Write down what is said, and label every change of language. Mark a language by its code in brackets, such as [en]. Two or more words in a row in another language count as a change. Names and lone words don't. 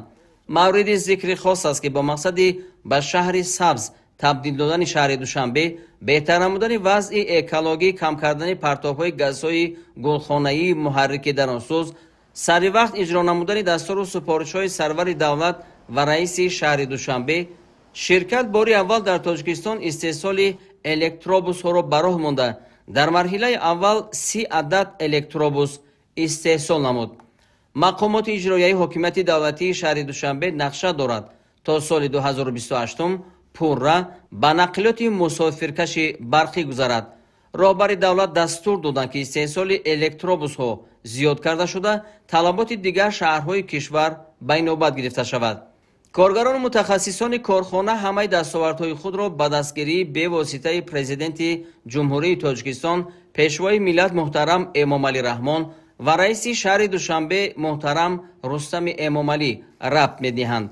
[tg] мавриди зикри хос аст ки бо мақсади ба шаҳри сабз табдил додани шаҳри Душанбе, беҳтар намудани вазъи экологӣ, кам кардани партобҳои газҳои гулхонаии муҳаррики дарунсӯз, саривақт иҷро намудани дастуру супоришҳои сарвари давлат ва раиси шаҳри Душанбе, ширкат бори аввал дар Тоҷикистон истеҳсоли электробусҳоро ба роҳ монда, дар марҳилаи аввал 30 адад электробус истеҳсол намуд. мақомоти иҷроияи ҳокимияти давлатии шаҳри Душанбе нақша дорад то соли 2028 пурра ба нақлиёти мусофиркаши барқӣ гузарад. роҳбари давлат дастур доданд ки истеҳсоли электробусҳо зиёд карда шуда, талаботи дигар шаҳрҳои кишвар ба инобат гирифта шавад. коргарону мутахассисони корхона ҳамаи дастовардҳои худро ба дастгирии бевоситаи президенти ҷумҳурии Тоҷикистон пешвои миллат муҳтарам Эмомалӣ Раҳмон ва раиси шаҳри Душанбе муҳтарам Рустами Эмомалӣ рабт медиҳанд.